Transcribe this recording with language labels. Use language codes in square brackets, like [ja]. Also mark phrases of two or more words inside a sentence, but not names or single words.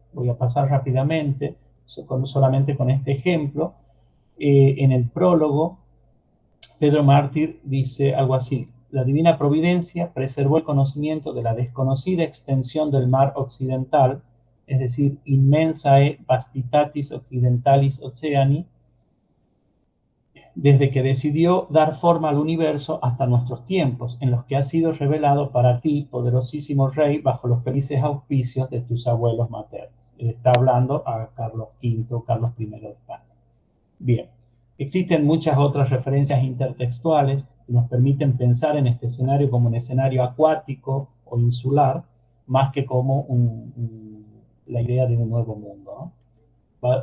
[es] Voy a pasar rápidamente, solamente con este ejemplo. En el prólogo, Pedro Mártir dice algo así: la divina providencia preservó el conocimiento de la desconocida extensión del mar occidental, es decir, [la] immensae vastitatis occidentalis oceani, [es] desde que decidió dar forma al universo hasta nuestros tiempos, en los que ha sido revelado para ti, poderosísimo Rey, bajo los felices auspicios de tus abuelos maternos. Él está hablando a Carlos V, Carlos I de España. Bien, existen muchas otras referencias intertextuales que nos permiten pensar en este escenario como un escenario acuático o insular, más que como la idea de un nuevo mundo, ¿no?